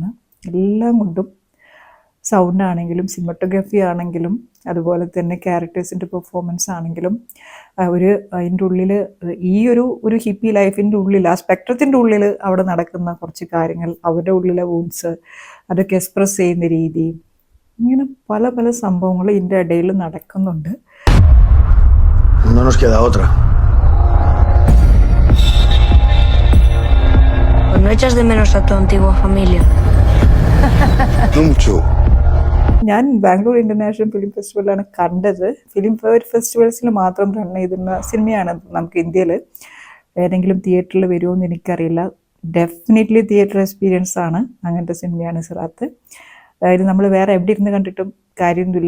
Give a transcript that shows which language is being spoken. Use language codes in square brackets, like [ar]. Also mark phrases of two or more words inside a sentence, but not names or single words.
[ml] എല്ലാം കൊണ്ടും സൗണ്ട് ആണെങ്കിലും സിനിമറ്റോഗ്രഫി ആണെങ്കിലും അതുപോലെ തന്നെ [en] characters' performance [ml] ആണെങ്കിലും അതിൻ്റെ ഉള്ളിൽ ഈ ഒരു ഹിപ്പി ലൈഫിൻ്റെ ഉള്ളിൽ, ആ സ്പെക്ട്രത്തിൻ്റെ ഉള്ളിൽ അവിടെ നടക്കുന്ന കുറച്ച് കാര്യങ്ങൾ, അവരുടെ ഉള്ളിലെ വൂൺസ് അതൊക്കെ എക്സ്പ്രസ് ചെയ്യുന്ന രീതി, ഇങ്ങനെ പല പല സംഭവങ്ങൾ ഇതിൻ്റെ ഇടയിൽ നടക്കുന്നുണ്ട്. [es] No nos queda otra. ¿O no echas de menos a tu antigua familia? No mucho. [ml] ഞാൻ ബാംഗ്ലൂർ ഇൻ്റർനാഷണൽ ഫിലിം ഫെസ്റ്റിവലാണ് കണ്ടത്. [en] film festivals [ml] മാത്രം റൺ ചെയ്തിരുന്ന സിനിമയാണ്. നമുക്ക് ഇന്ത്യയിൽ ഏതെങ്കിലും തിയേറ്ററിൽ വരുമോ എന്ന് എനിക്കറിയില്ല. [en] definitely theatre experience [ml] ആണ്. അങ്ങനത്തെ സിനിമയാണ് സിറാത്ത്. അതായത് നമ്മൾ വേറെ എവിടെ ഇരുന്ന് കണ്ടിട്ടും കാര്യമൊന്നുമില്ല.